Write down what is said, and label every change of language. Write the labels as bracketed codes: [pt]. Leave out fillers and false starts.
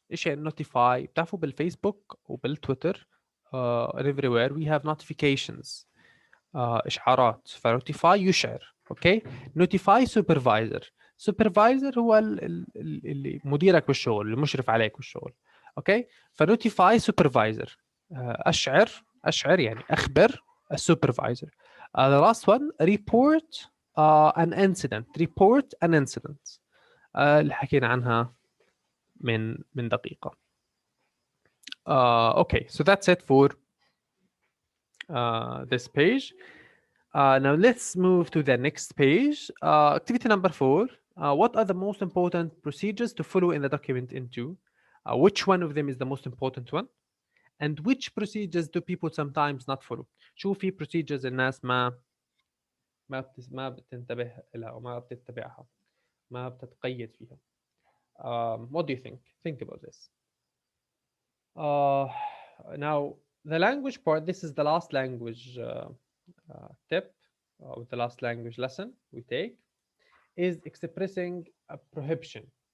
[ar] ايش يعني notify؟ بتعرفوا بالفيسبوك وبالتويتر [en] and everywhere we have notifications [ar] اشعارات، فنوتيفاي يشعر. [en] Okay. notify supervisor. [ar] supervisor هو اللي مديرك بالشغل، المشرف عليك بالشغل. اوكي. فنوتيفاي supervisor اشعر يعني اخبر السوبرفايزر. [en] the last one report an incident. [ar] report an incident اللي حكينا عنها من دقيقة. [en] okay, so that's it for this page. Now let's move to the next page. Activity number 4. What are the most important procedures to follow in the document into? Which one of them is the most important one? And which procedures do people sometimes not follow? [ar] شو في procedures الناس ما بتنتبه لها أو ما بتتبعها، ما بتتقيد فيها. [en] What do you think? Think about this. Now the language part, this is the last language tip or the last language lesson we take, is expressing a prohibition.